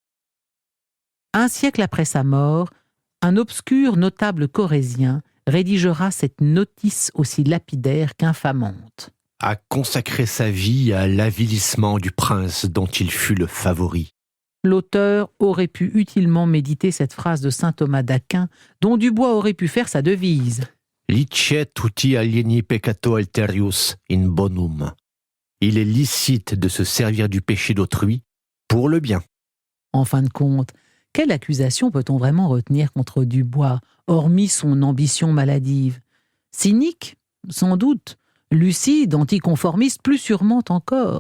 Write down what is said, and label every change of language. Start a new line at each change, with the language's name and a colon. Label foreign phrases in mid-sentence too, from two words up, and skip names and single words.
French: Un siècle après sa mort, un obscur notable corrézien rédigera cette notice aussi lapidaire qu'infamante. A consacré sa vie à l'avilissement du prince dont il fut le favori. L'auteur aurait pu utilement méditer cette phrase de saint Thomas d'Aquin, dont Dubois aurait pu faire sa devise.
Latin: Licet uti alieni peccato alterius in bonum.
French: Il est licite de se servir du péché d'autrui pour le bien. En fin de compte, quelle accusation peut-on vraiment retenir contre Dubois, hormis son ambition maladive ? Cynique, sans doute. Lucide, anticonformiste, plus sûrement encore.